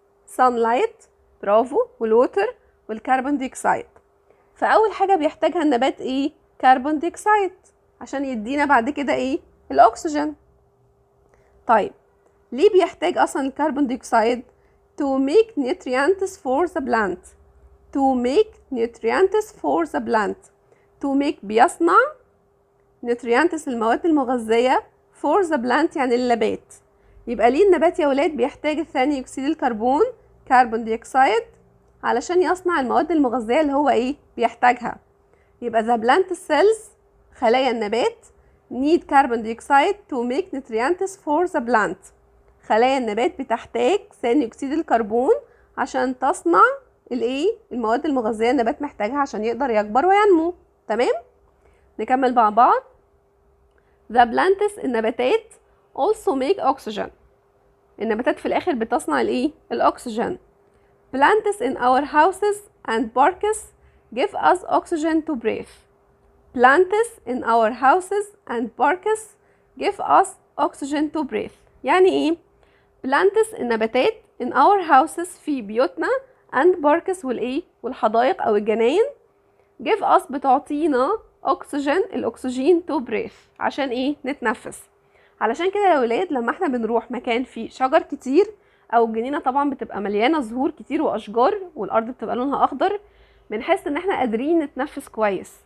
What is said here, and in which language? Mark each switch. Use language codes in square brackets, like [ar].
[ar] سانلايت برافو، والووتر والكربون دايوكسيد. فاول حاجه بيحتاجها النبات ايه؟ كربون دايوكسيد عشان يدينا بعد كده ايه؟ الاكسجين. طيب ليه بيحتاج اصلا الكربون دايوكسيد؟ [en] to make nutrients for the plant. to make nutrients for the plant. to make [ar] بيصنع [en] nutrients [ar] المواد المغذية [en] for the plant [ar] يعني النبات. يبقى ليه النبات يا ولاد بيحتاج الثاني اكسيد الكربون كربون دايوكسيد علشان يصنع المواد المغذية اللي هو ايه؟ بيحتاجها. [en] يبقى the plant cells [ar] خلايا النبات [en] need carbon dioxide to make nutrients for the plant. [ar] خلايا النبات بتحتاج ثاني اكسيد الكربون عشان تصنع الايه؟ المواد المغذية النبات محتاجها عشان يقدر يكبر وينمو. تمام؟ نكمل مع بعض. [en] The plants [ar] النباتات [en] also make oxygen. [ar] النباتات في الاخر بتصنع الايه؟ الاكسجين. [en] plants in our houses and parks give us oxygen to breathe. plants in our houses and parks give us oxygen to breathe. [ar] يعني ايه؟ plants النباتات [en] in our houses [ar] في بيوتنا [en] and parks [ar] والايه؟ والحدائق او الجناين [en] give us [ar] بتعطينا oxygen الاكسجين [en] to breathe [ar] عشان ايه؟ نتنفس. علشان كده يا ولاد لما احنا بنروح مكان فيه شجر كتير او الجنينه طبعا بتبقى مليانه زهور كتير واشجار والارض بتبقى لونها اخضر، بنحس ان احنا قادرين نتنفس كويس.